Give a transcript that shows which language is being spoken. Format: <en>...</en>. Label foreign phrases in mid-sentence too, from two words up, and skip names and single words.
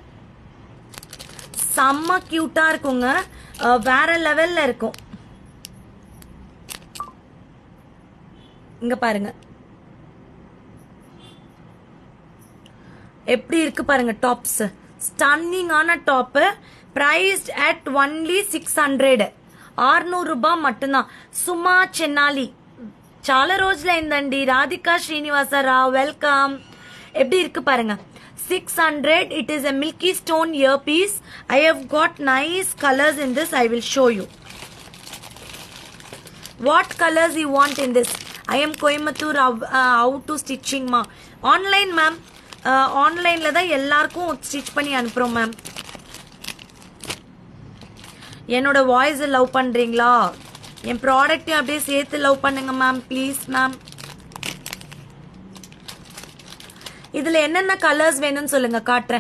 <ta>செம்ம கியூட்டா இருக்குங்க, வேற லெவல்ல இருக்கும். இங்க பாருங்க எப்படி இருக்கு பாருங்க டாப்ஸ். ஸ்டன்னிங்கான டாப்.</ta> <en>priced at only 600, 600</en> <ta>ரூபாய் மட்டும்தான்.</ta> <te>சுமா சென்னாலி చాలా రోజులైందండి.</te> <ta>ராதிகா ஸ்ரீனிவாச ராவ் வெல்கம். எப்படி இருக்கு பாருங்க. 600.</ta> <en>It is a milky stone earpiece. I have got nice colors in this. I will show you. What colors you want in this? I am Coimbatore. How to stitching ma? Online ma'am.</en> <ta>ஆன்லைன்ல தான் எல்லாருக்கும் ஸ்டிச் பண்ணி அனுப்புறோம் மேம். என்னோட</ta> <en>voice love</en> <ta>பண்றீங்களா? என் ப்ராடக்ட்டையும் அப்படியே சேர்த்து லவ் பண்ணுங்க மேம்,</ta> <en>please ma'am.</en> <ta>இதுல என்னென்ன கலர்ஸ் வேணும்னு சொல்லுங்க, காட்டுறேன்.</ta>